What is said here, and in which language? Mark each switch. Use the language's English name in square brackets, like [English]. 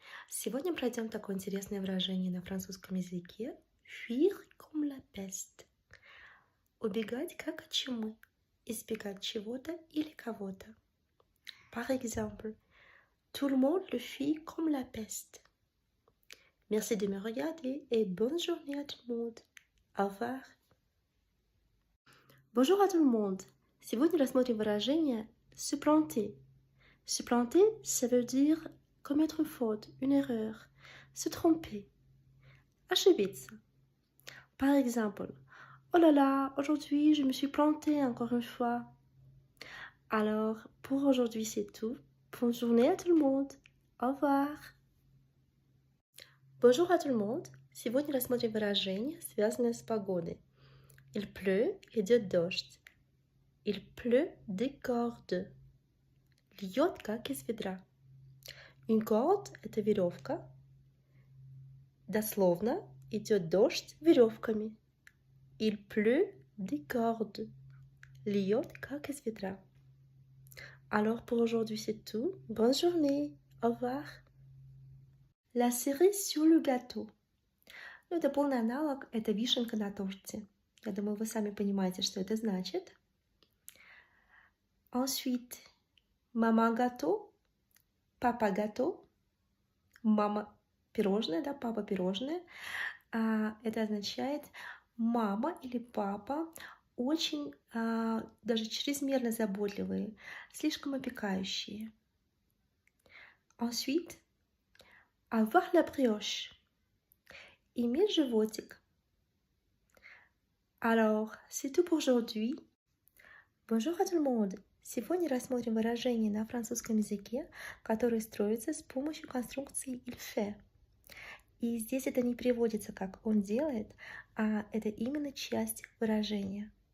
[Russian] Сегодня пройдем такое интересное выражение на французском языке [French] «fuir comme la peste». [Russian] Убегать как от чумы, избегать чего-то или кого-то. [French] Par exemple, tout le monde le fuit comme la peste. Merci de me regarder et bonne journée à tout le monde. Au revoir. Bonjour à tout le monde! [Russian] Сегодня рассмотрим выражение supplanter. [French] Supplanter, ça veut dire commettre une faute, une erreur, se tromper, [Russian] ошибиться. [French] Par exemple, oh là là, aujourd'hui je me suis plantée encore une fois. Alors, pour aujourd'hui c'est tout. Bonne journée à tout le monde. Au revoir. Bonjour à tout le monde. [Russian] Сегодня рассмотрим выражение, связанное с погодой. [French] Il pleut, [Russian] идет дождь. [French] Il pleut des cordes. [Russian] Льет, как из ведра. [French] Une corde [Russian] – это веревка. Дословно идет дождь веревками. [French] Il pleut des cordes. [Russian] Льет, как из ведра. [French] Alors pour aujourd'hui c'est tout. Bonne journée. Au revoir. La cerise sur le gâteau. [Russian] Это полный аналог, это вишенка на торте. Я думаю, вы сами понимаете, что это значит. [French] Ensuite, maman gâteau, papa gâteau. [Russian] Мама пирожное, да, папа пирожное. Это означает мама или папа очень даже чрезмерно заботливые, слишком опекающие. [French] Ensuite, avoir la brioche. [Russian] Иметь животик. [French] Alors, c'est tout pour aujourd'hui. Bonjour à tout le monde! [Russian] Сегодня рассмотрим выражение на французском языке, которое строится с помощью конструкции [French] il fait. [Russian] И здесь это не переводится как он делает, а это именно часть выражения.